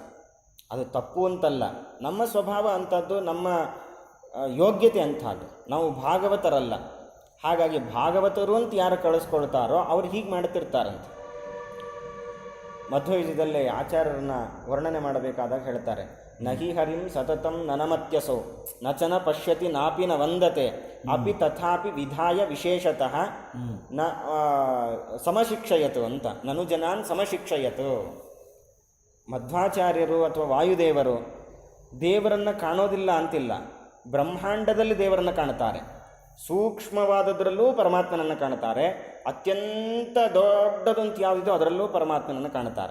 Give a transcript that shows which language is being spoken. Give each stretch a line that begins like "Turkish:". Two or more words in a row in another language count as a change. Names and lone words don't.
Kannada: ಅದು ತಪ್ಪು ಅಂತಲ್ಲ, ನಮ್ಮ ಸ್ವಭಾವ ಅಂಥದ್ದು, ನಮ್ಮ ಯೋಗ್ಯತೆ ಅಂಥದ್ದು. ನಾವು ಭಾಗವತರಲ್ಲ. ಹಾಗಾಗಿ ಭಾಗವತರು ಅಂತ ಯಾರು ಕಳಿಸ್ಕೊಳ್ತಾರೋ ಅವ್ರು ಹೀಗೆ ಮಾಡ್ತಿರ್ತಾರಂತೆ. ಮಧ್ವಯುಗದಲ್ಲಿ ಆಚಾರ್ಯರನ್ನ ವರ್ಣನೆ ಮಾಡಬೇಕಾದಾಗ ಹೇಳ್ತಾರೆ,
Sanskrit: ನಹಿ ಹರಿಂ ಸತತಂ ನನಮತ್ಯಸೋ ನಚನ ಪಶ್ಯತಿ ನಾಪಿ ನ ವಂದತೆ ಅಪಿ ತಥಾಪಿ ವಿಧಾಯ ವಿಶೇಷತಃ ನ ಸಮಶಿಕ್ಷಯತು ಅಂತ. ನನು ಜನಾನ್ ಸಮಶಿಕ್ಷಯತು.
Kannada: ಮಧ್ವಾಚಾರ್ಯರು ಅಥವಾ ವಾಯುದೇವರು ದೇವರನ್ನು ಕಾಣೋದಿಲ್ಲ ಅಂತಿಲ್ಲ, ಬ್ರಹ್ಮಾಂಡದಲ್ಲಿ ದೇವರನ್ನು ಕಾಣ್ತಾರೆ, ಸೂಕ್ಷ್ಮವಾದದ್ರಲ್ಲೂ ಪರಮಾತ್ಮನನ್ನು ಕಾಣ್ತಾರೆ, ಅತ್ಯಂತ ದೊಡ್ಡದಂತ ಯಾವುದಿದೋ ಅದರಲ್ಲೂ ಪರಮಾತ್ಮನನ್ನು ಕಾಣ್ತಾರೆ.